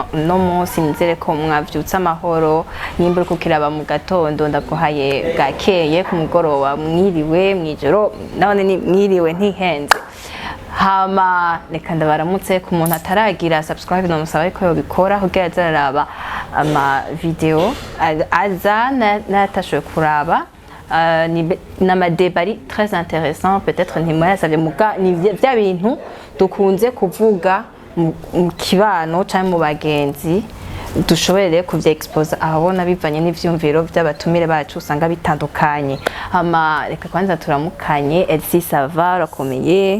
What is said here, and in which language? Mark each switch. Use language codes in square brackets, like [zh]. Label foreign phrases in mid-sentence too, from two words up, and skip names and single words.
[rn] no munsi nizere ko mwavyutse amahoro nimba uko kiraba mu gatondo ndaguhaye bwakeye ku mugoroba mwiriwe mwijoro none ni mwiriwe ntihenze hama reka ndabaramutse ku muntu ataragira subscribe no musaba ko yobikora kugira azaraba ama video aza natashoye kuraba nama [fr] débats très intéressant peut-être [rn] ni [fr] moi ça [rn] muga ni bya bintu dukunze kuvuga mu kibano cyangwa mu bagenzi dushobore kuvya expose ahabona bivanye n'ivyumviro by'abatumire bacu usanga bitandukanye ama reka kwanza turamukanye Elsie Sava rakomeye